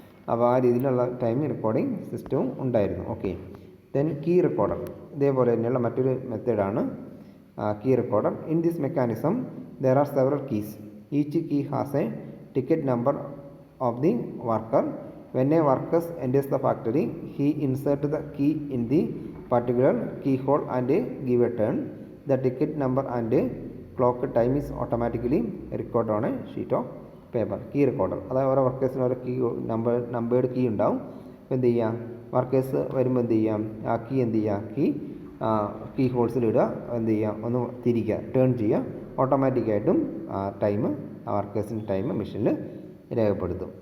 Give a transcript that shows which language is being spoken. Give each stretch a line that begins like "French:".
Malayalam: അപ്പോൾ ആ രീതിയിലുള്ള ടൈം റെക്കോർഡിംഗ് സിസ്റ്റവും ഉണ്ടായിരുന്നു.
English: Okay, then key recorder.
Malayalam: ഇതേപോലെ തന്നെയുള്ള മറ്റൊരു മെത്തേഡാണ് key recorder.
English: In this mechanism there are several keys. Each key has a ticket number of the worker. When a worker enters the factory, he inserts the key in the particular keyhole and give a turn. The ticket number and clock time is automatically recorded on a sheet of paper. Key recorder.
Malayalam: അതായത് ഓരോ വർക്കേഴ്സിന് ഓരോ key numbered key ഉണ്ടാവും. അപ്പോൾ എന്ത് ചെയ്യുക, workers വരുമ്പോൾ എന്ത് ചെയ്യാം, ആ കീ എന്ത് ചെയ്യുക, കീ ഹോൾസിൽ ഇടുക, എന്ത് ചെയ്യുക, ഒന്ന് തിരിക്കുക, ടേൺ ചെയ്യുക. ഓട്ടോമാറ്റിക്കായിട്ടും ടൈം ആ വർക്കേഴ്സിൻ്റെ ടൈം മെഷീനിൽ രേഖപ്പെടുത്തും.